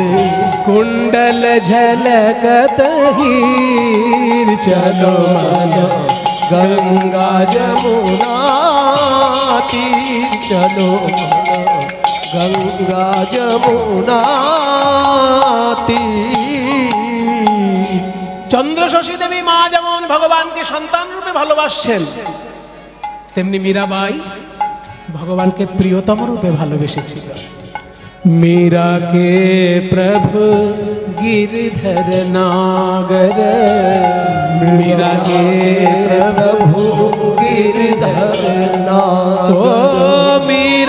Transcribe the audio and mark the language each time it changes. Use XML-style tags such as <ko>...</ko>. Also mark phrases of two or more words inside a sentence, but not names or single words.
<hi>कुंडल झलकत हीर। चलो गंगा जमुना तीर, चलो गंगा जमुना तीर।</hi> <bn>চন্দ্রশশী দেবী মা যেমন ভগবানকে সন্তান রূপে ভালোবাসছেন, তেমনি মীরাবাই ভগবানকে প্রিয়তম রূপে ভালোবেসেছিল।</bn> <hi>मीरा के प्रभु गिरधर नागर, मीरा के प्रभु गिरधर नागर। ओ</hi>